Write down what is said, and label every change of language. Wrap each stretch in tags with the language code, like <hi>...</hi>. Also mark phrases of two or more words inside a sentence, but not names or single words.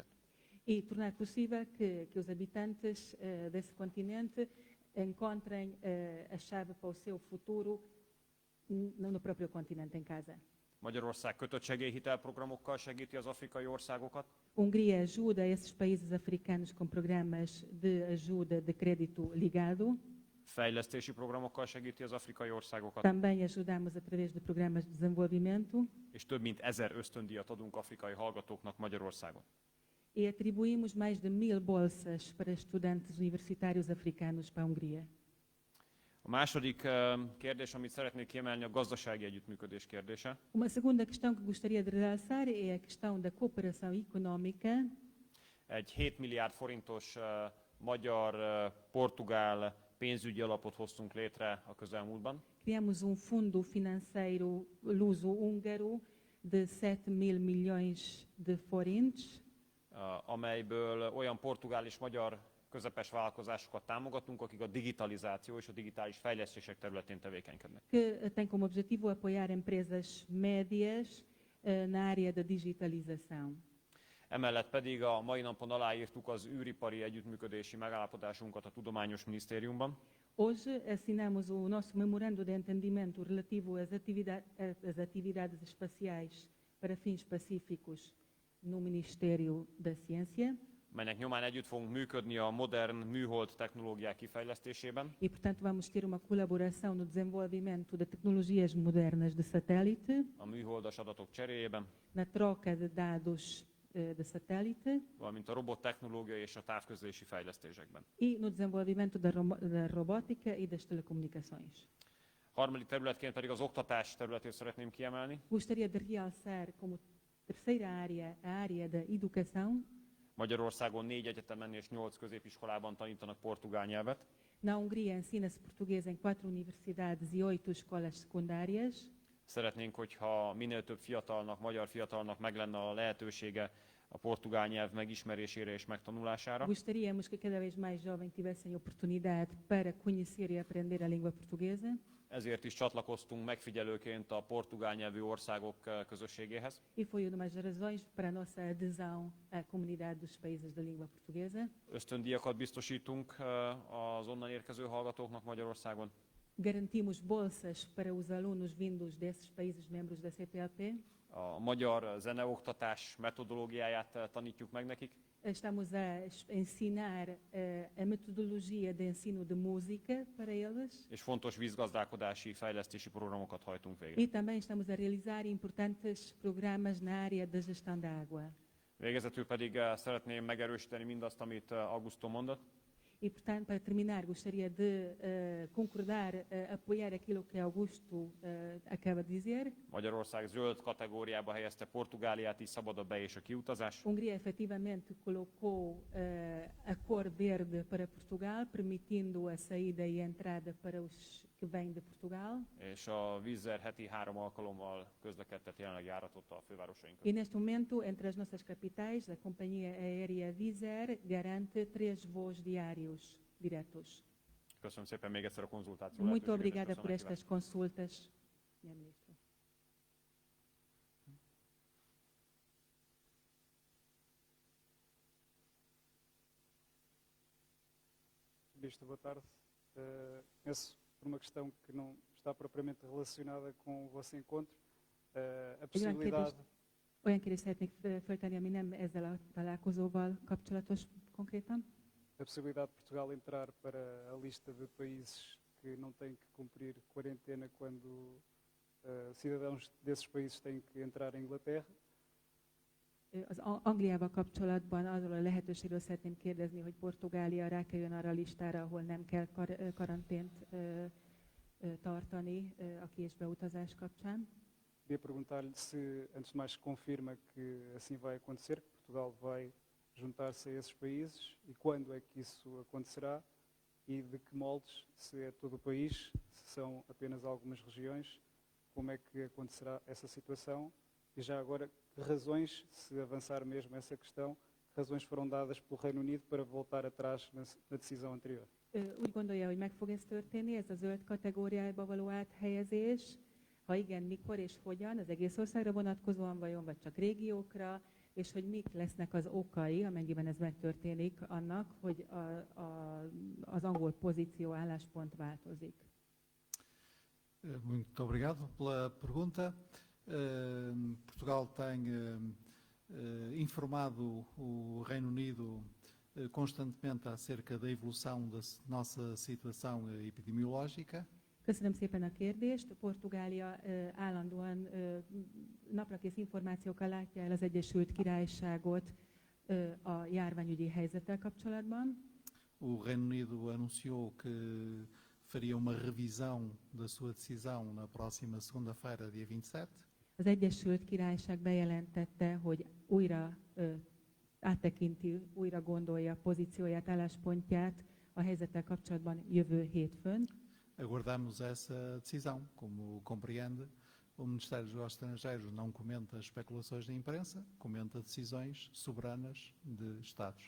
<pt>e tornar possível que os habitantes desse continente encontrem a chave para o seu futuro no próprio continente, em casa.</pt> <hu>Magyarország kötött segélyhitelprogramokkal segíti az afrikai országokat,</hu> <pt>Hungria ajuda esses países africanos com programas de ajuda de crédito ligado.</pt> <hu>fejlesztési programokkal segíti az afrikai országokat,</hu> <pt>Também ajudamos através de programas de desenvolvimento</pt> <hu>és több mint 1000 ösztöndíjat adunk afrikai hallgatóknak Magyarországon.</hu> <pt>e atribuímos mais de 1000 bolsas para estudantes universitários africanos para a Hungria.</pt> <hu>A második kérdés, amit szeretnék kiemelni, a gazdasági együttműködés kérdése.</hu> <pt>Uma segunda questão que gostaria de realçar é a questão da cooperação económica.</pt> <hu>Egy 7 milliárd forintos magyar-portugál pénzügyi alapot hoztunk létre a közelmúltban.</hu> <pt>Criamos fundo financeiro luso-húngaro de 7.000 milhões de forintos,</pt> <hu>Amelyből olyan portugál és magyar közepes vállalkozásokat támogatunk, akik a digitalizáció és a digitális fejlesztések területén tevékenykednek.</hu> <pt>que tem como objetivo apoiar empresas médias na área da digitalização.</pt> <hu>Emellett pedig a mai napon aláírtuk az űripari együttműködési megállapodásunkat a Tudományos Minisztériumban.</hu> <pt>Hoje assinamos o nosso memorando de entendimento relativo às atividades espaciais para fins pacíficos no Ministério da Ciência</pt> <hu>melynek nyomán együtt fogunk működni a modern műhold technológiák kifejlesztésében,</hu> <pt>e, portanto, vamos ter uma colaboração no desenvolvimento de tecnologias modernas de satélite,</pt> <hu>a műholdas adatok cseréjében,</hu> <pt>na troca de dados de satélite</pt> <hu>valamint a robottechnológia és a távközlési fejlesztésekben.</hu> <pt>e no desenvolvimento da robótica e das telecomunicações.</pt> <hu>Harmadik területként pedig az oktatás területét szeretném kiemelni.</hu> <pt>Gostaria de realçar como terceira área a área da educação.</pt> <hu>Magyarországon 4 egyetemen és 8 középiskolában tanítanak portugál nyelvet.</hu> <pt>Na Hungria ensina-se português em 4 universidades e 8 escolas secundárias.</pt> <hu>Szeretnénk, hogyha minél több fiatalnak, magyar fiatalnak meg lenne a lehetősége a portugál nyelv megismerésére és megtanulására.</hu> <pt>Gostaríamos que cada vez mais jovens tivessem oportunidade para conhecer e aprender a língua portuguesa.</pt> <hu>Ezért is csatlakoztunk megfigyelőként a portugál nyelvű országok közösségéhez.</hu> <pt>E foi uma das razões para a nossa adesão à comunidade dos países da língua portuguesa.</pt> <hu>Ösztöndíjakat biztosítunk az onnan érkező hallgatóknak Magyarországon.</hu> <pt>Garantimos bolsas para os alunos vindos desses países membros da CPLP.</pt> <hu>A magyar zeneoktatás metodológiáját tanítjuk meg nekik.</hu> <pt>Estamos a ensinar a metodologia de ensino de música para eles.</pt> <hu>És fontos vízgazdálkodási fejlesztési programokat hajtunk végre.</hu> <pt>E também estamos a realizar importantes programas na área da gestão da água.</pt> <hu>Végezetül pedig szeretném megerősíteni mindazt, amit Augusto mondott.</hu> <pt>E, portanto, para terminar, gostaria de concordar, apoiar aquilo que Augusto acaba de dizer.</pt> <hu>Magyarország zöld kategóriába helyezte Portugáliát, így szabad a be- és a kiutazás.</hu> <pt>Hungria efetivamente colocou a cor verde para Portugal, permitindo a saída e a entrada para os que vêm de Portugal.</pt> <hu>És a Wizz Air heti 3 alkalommal közlekedtet jelenleg járatot a fővárosaink</hu> <pt>E</pt> <hu>között.</hu> <pt>neste momento, entre as nossas capitais, a companhia aérea Wizz Air garante 3 voos diários diretos.</pt> <hu>Köszönöm szépen még egyszer a konzultáció</hu> <pt>Muito</pt> <hu>lehetőségét, és</hu> <pt>obrigada</pt> <hu>köszönöm</hu> <pt>por</pt> <hu>a</hu> <pt>estas</pt> <hu>meghívást.</hu> <pt>consultas, Sr. Ministro. Ministro, boa tarde. Começo por uma questão que não está propriamente relacionada com o vosso encontro. A possibilidade,</pt> <hu>Olyan kérdést szeretnék föltenni, ami nem ezzel a találkozóval kapcsolatos konkrétan.</hu> <pt>a possibilidade de Portugal entrar para a lista de países que não têm que cumprir quarentena quando cidadãos desses países têm que entrar em Inglaterra.</pt> <hu>Az Angliával kapcsolatban arról a lehetőségről szeretném kérdezni, hogy Portugália rákerüljön arra a listára, ahol nem kell karantént tartani a ki- és beutazás kapcsán.</hu> <pt>Queria perguntar-lhe se, antes de mais, confirma que assim vai acontecer, que Portugal vai juntar-se a esses países e quando é que isso acontecerá e de que moldes, se é todo o país, se são apenas algumas regiões, como é que acontecerá essa situação e já agora que razões, se avançar mesmo essa questão, que razões foram dadas pelo Reino Unido para voltar atrás na decisão anterior?</pt> <hu>Úgy gondolja, hogy meg fog ez történni, ez a zöld kategóriába való áthelyezés? Ha igen, mikor és hogyan, az egész országra vonatkozóan vajon, vagy csak régiókra, és hogy mik lesznek az okai, amennyiben ez megtörténik, annak, hogy az angol pozíció, álláspont változik.</hu> <pt>Muito obrigado pela pergunta. Portugal tem informado o Reino Unido constantemente acerca da evolução da nossa situação epidemiológica.</pt> <hu>Köszönöm szépen a kérdést. Portugália állandóan naprakész információkkal látja el az Egyesült Királyságot a járványügyi helyzettel kapcsolatban.</hu> <pt>O Reino Unido anunciou que faria uma revisão da sua decisão na próxima segunda-feira, dia 27.</pt> <hu>Az Egyesült Királyság bejelentette, hogy újra áttekinti, újra gondolja pozícióját, álláspontját a helyzettel kapcsolatban jövő hétfőn.</hu> <pt>Aguardamos essa decisão. Como compreende, o Ministério dos Negócios Estrangeiros não comenta especulações da imprensa, comenta decisões soberanas de Estados.</pt>